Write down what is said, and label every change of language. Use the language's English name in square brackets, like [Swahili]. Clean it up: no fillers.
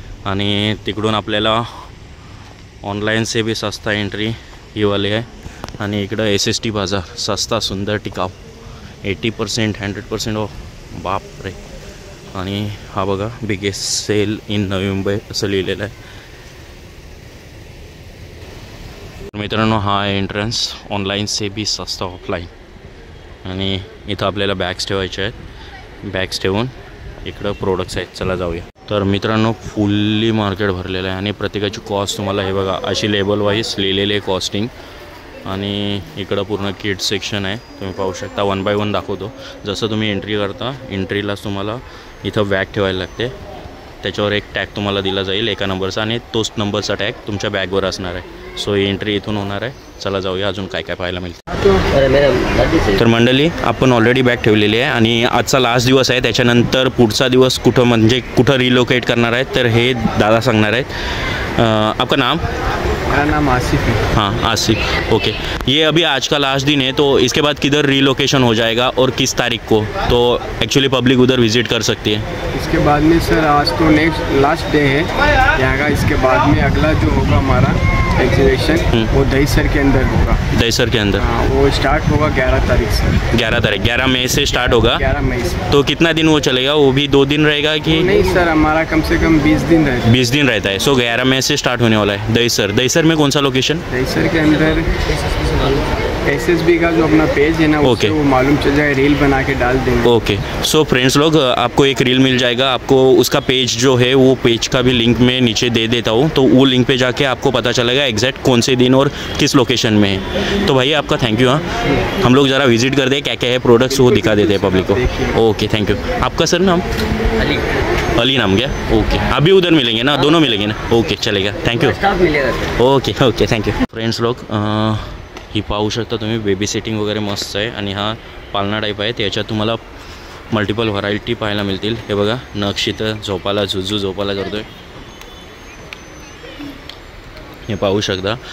[Marathi] आणि तिकडून आपल्याला [Hindi] ऑनलाइन से भी सस्ता [Marathi] एंट्री ही वाली आहे। आणि इकडं SST बाजार, सस्ता सुंदर टिकाऊ, 80% 100% ऑफ, बाप रे। आणि हा बघा biggest sale in Navi Mumbai असं लिहिलेलं आहे। मित्रांनो, हा एंट्रन्स [Hindi] ऑनलाइन से भी सस्ता [Marathi] ऑफलाइन। आणि इथं आपल्याला बॅग्स ठेवायचे आहेत, बॅग्स ठेवून इकडं प्रोडक्ट्स आहेत। चला जाऊया। तर मित्रांनो, फुल्ली मार्केट भरलेलं आहे आणि प्रत्येकाची कॉस्ट तुम्हाला हे बघा अशी लेबल वाईज लिहिलेली आहे कॉस्टिंग। आणि इकडं पूर्ण किड्स सेक्शन आहे, तुम्ही पाहू शकता। 1 बाय 1 दाखवतो। जसं तुम्ही एंट्री करता, एंट्रीलाच तुम्हाला इथं बॅग ठेवायला लागते, त्याच्यावर एक टॅग तुम्हाला दिला जाईल एका नंबरचा, आणि तोच नंबरचा टॅग तुमच्या बॅगवर असणार आहे। सो ही एंट्री इथून होणार आहे। चला जाऊया, अजून काय काय पाहायला मिळतं। तर मंडळी, आपण ऑलरेडी बॅग ठेवलेली आहे आणि आजचा लास्ट दिवस आहे। त्याच्यानंतर पुढचा दिवस कुठं रिलोकेट करणार आहेत तर हे दादा सांगणार आहेत। [Hindi] आपका नाम? मेरा नाम आसिफ है। हाँ आसिफ, ओके। ये अभी आज का लास्ट दिन है, तो इसके बाद किधर रिलोकेशन हो जाएगा और किस तारीख को, तो एक्चुअली पब्लिक उधर विजिट कर सकती है। इसके बाद में सर आज तो नेक्स्ट लास्ट डे है यहाँ का। इसके बाद में अगला जो होगा हमारा एग्जीबिशन वो दहीसर के अंदर होगा। दहीसर के अंदर वो स्टार्ट होगा 11 तारीख से। 11 मई से स्टार्ट होगा। 11 मई से। तो कितना दिन वो चलेगा? वो भी 2 दिन रहेगा कि नहीं सर, हमारा कम से कम 20 दिन रहता है। 20 दिन रहता है। सो 11 मई से स्टार्ट होने वाला है दहीसर में कौन सा लोकेशन? दहीसर के अंदर SSB का जो अपना पेज है ना, उससे वो मालूम चल जाए, रील बना के डाल देंगे। ओके। सो फ्रेंड्स लोग, आपको एक रील मिल जाएगा, आपको उसका पेज जो है वो पेज का भी लिंक मैं नीचे दे देता हूँ, तो वो लिंक पे जाके आपको पता चलेगा एग्जैक्ट कौन से दिन और किस लोकेशन में है। तो भैया आपका थैंक यू। हाँ, हम लोग ज़रा विजिट कर दे, क्या क्या है प्रोडक्ट्स वो दिखा देते हैं पब्लिक को। Okay, thank you. आपका सर नाम? अली नाम क्या? ओके। अभी उधर मिलेंगे ना, दोनों मिलेंगे ना? ओके, चलेगा, thank you. Okay, thank you. [Marathi] Friends लोग, ही पाहू शकता तुम्ही, बेबी सिटिंग वगैरे मस्त आहे। आणि हा पालना टाईप आहे, त्याच्यात तुम्हाला मल्टिपल व्हरायटी पाहायला मिळतील। हे बघा, नक्षित झोपाला झुझू झोपाला करतोय, हे पाहू शकता।